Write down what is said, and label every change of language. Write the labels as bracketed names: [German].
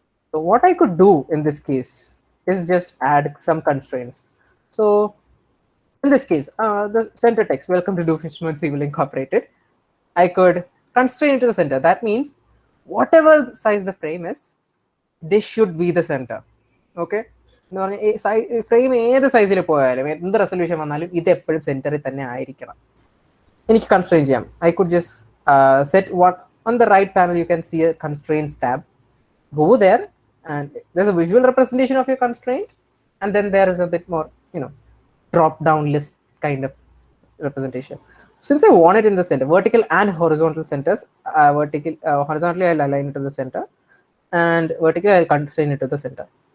[English] So what I could do in this case is just add some constraints. So in this case, the center text, welcome to Doofenshmirtz Civil Incorporated, I could constrain it to the center. That means whatever size the frame is, this should be the center. Okay? [Malayalam] Frame ഏത് സൈസിൽ പോയാലും എന്ത് resolution വന്നാലും ഇത് എപ്പോഴും സെന്ററിൽ തന്നെ ആയിരിക്കണം. എനിക്ക് കൺസ്ട്രെയിൻ ചെയ്യാം. [English] I could just set what on the right panel you can see a constraints tab. Go there and there's a visual representation of your constraint, and then there is a bit more drop down list kind of representation. Since I want it in the center, vertical and horizontal centers, horizontally I'll align it to the center, and vertically I'll constrain it to the center.